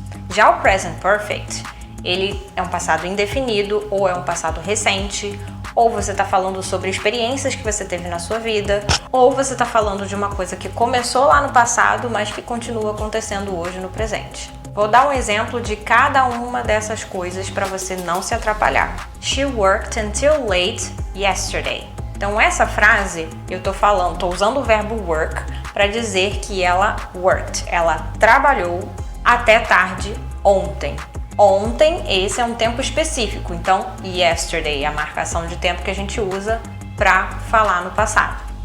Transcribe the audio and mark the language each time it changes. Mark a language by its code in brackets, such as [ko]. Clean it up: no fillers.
[pt] Já o Present Perfect, ele é um passado indefinido ou é um passado recente, ou você está falando sobre experiências que você teve na sua vida, ou você está falando de uma coisa que começou lá no passado, mas que continua acontecendo hoje no presente. Vou dar um exemplo de cada uma dessas coisas para você não se atrapalhar. [en] She worked until late yesterday. [pt] Então essa frase eu tô usando o verbo work para dizer que ela worked, ela trabalhou até tarde ontem. Ontem, esse é um tempo específico, então yesterday é a marcação de tempo que a gente usa para falar no passado.